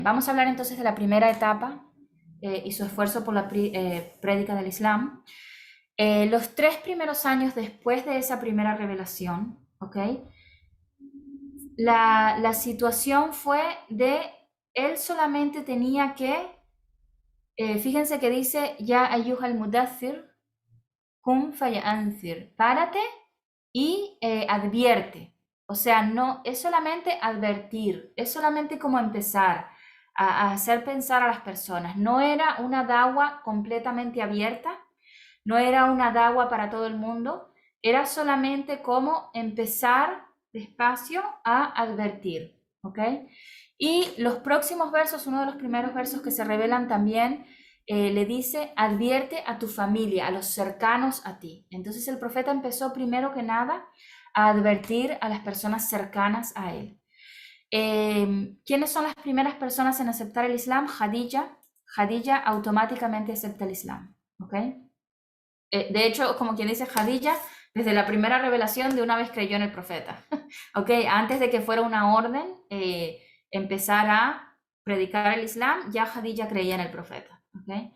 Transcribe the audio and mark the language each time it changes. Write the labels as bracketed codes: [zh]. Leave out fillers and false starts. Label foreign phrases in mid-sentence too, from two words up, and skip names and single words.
[es] Vamos a hablar entonces de la primera etapa y su esfuerzo por la prédica del Islam. Los 3 primeros años después de esa primera revelación, ¿ok? La situación fue de él solamente tenía que, fíjense que dice, [ar] يا أيها المدثر قم فأنذر, [es] párate y advierte. O sea, no es solamente advertir, es solamente como empezar a hacer pensar a las personas. No era una da'wa completamente abierta, no era una da'wa para todo el mundo, era solamente como empezar despacio a advertir, ¿ok? Y los próximos versos, uno de los primeros versos que se revelan también, le dice, advierte a tu familia, a los cercanos a ti. Entonces el profeta empezó primero que nada a advertir a las personas cercanas a él. ¿Quiénes son las primeras personas en aceptar el Islam? Khadija. Khadija automáticamente acepta el Islam, ¿ok? De hecho, como quien dice, Khadija, desde la primera revelación de una vez creyó en el profeta, ¿ok? Antes de que fuera una orden empezar a predicar el Islam, ya Khadija creía en el profeta, ¿ok?